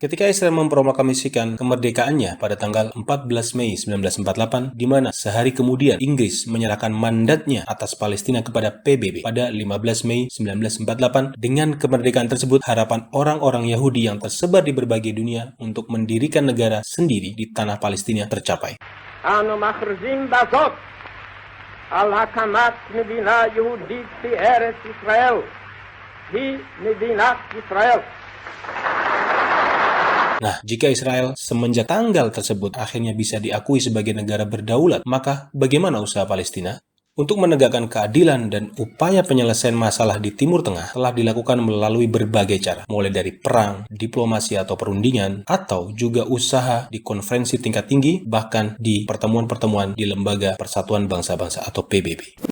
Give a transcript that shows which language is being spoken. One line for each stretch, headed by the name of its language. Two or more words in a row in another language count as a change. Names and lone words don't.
Indonesian: Ketika Israel memproklamasikan kemerdekaannya pada tanggal 14 Mei 1948, di mana sehari kemudian Inggris menyerahkan mandatnya atas Palestina kepada PBB pada 15 Mei 1948, dengan kemerdekaan tersebut harapan orang-orang Yahudi yang tersebar di berbagai dunia untuk mendirikan negara sendiri di tanah Palestina tercapai.
Hebrew: אנו מכריזים בזאת על הקמת מדינה יהודית בארץ ישראל. היא מדינת ישראל.
Indonesian: Nah, jika Israel semenjak tanggal tersebut akhirnya bisa diakui sebagai negara berdaulat, maka bagaimana usaha Palestina? Untuk menegakkan keadilan dan upaya penyelesaian masalah di Timur Tengah telah dilakukan melalui berbagai cara, mulai dari perang, diplomasi atau perundingan, atau juga usaha di konferensi tingkat tinggi, bahkan di pertemuan-pertemuan di Lembaga Persatuan Bangsa-Bangsa atau PBB.